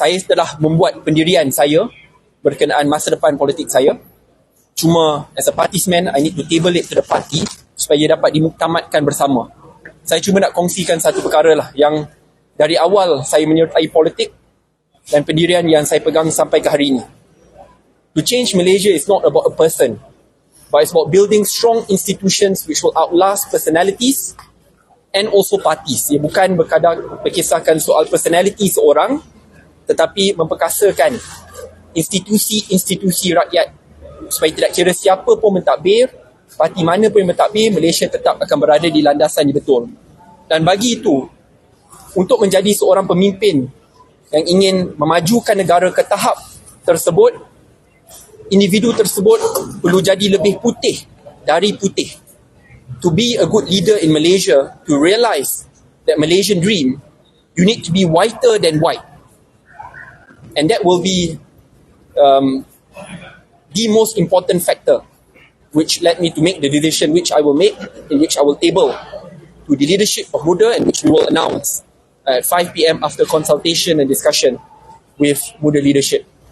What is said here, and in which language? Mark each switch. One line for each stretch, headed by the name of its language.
Malay: Saya telah membuat pendirian saya berkenaan masa depan politik saya. Cuma
English: as a parties man, I need to table it to the party
Malay: supaya dapat dimuktamadkan bersama. Saya cuma nak kongsikan satu perkara lah yang dari awal saya menyertai politik dan pendirian yang saya pegang sampai ke hari ini.
English: To change Malaysia is not about a person, but it's about building strong institutions which will outlast personalities and also parties.
Malay: Ia bukan berkisahkan soal personality seorang, tetapi memperkasakan institusi-institusi rakyat supaya tidak kira siapa pun mentadbir, parti mana pun yang mentadbir, Malaysia tetap akan berada di landasan yang betul. Dan bagi itu, untuk menjadi seorang pemimpin yang ingin memajukan negara ke tahap tersebut, individu tersebut perlu jadi lebih putih dari putih.
English: To be a good leader in Malaysia, to realise that Malaysian dream, you need to be whiter than white. And that will be the most important factor which led me to make the decision which I will make, in which I will table to the leadership of Muda, and which we will announce at 5 PM after consultation and discussion with Muda leadership.